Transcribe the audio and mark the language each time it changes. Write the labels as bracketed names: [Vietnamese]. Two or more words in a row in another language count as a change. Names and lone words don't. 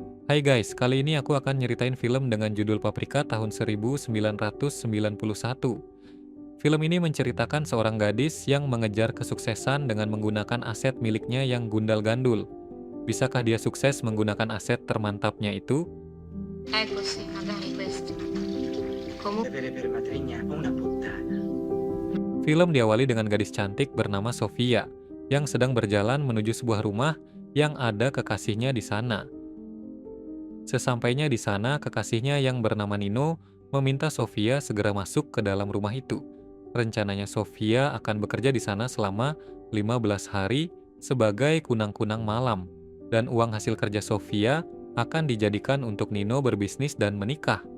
[Indonesian] Hai guys, kali ini aku akan nyeritain film dengan judul Paprika tahun 1991. Film ini menceritakan seorang gadis yang mengejar kesuksesan dengan menggunakan aset miliknya yang gundal-gandul. Bisakah dia sukses menggunakan aset termantapnya itu? [Italian] Ecco sì, magari questo. Comunque, Avere per matrigna una puttana. [Indonesian] Film diawali dengan gadis cantik bernama Sofia yang sedang berjalan menuju sebuah rumah yang ada kekasihnya di sana. Sesampainya di sana, kekasihnya yang bernama Nino meminta Sofia segera masuk ke dalam rumah itu. Rencananya Sofia akan bekerja di sana selama 15 hari sebagai kunang-kunang malam, dan uang hasil kerja Sofia akan dijadikan untuk Nino berbisnis dan menikah.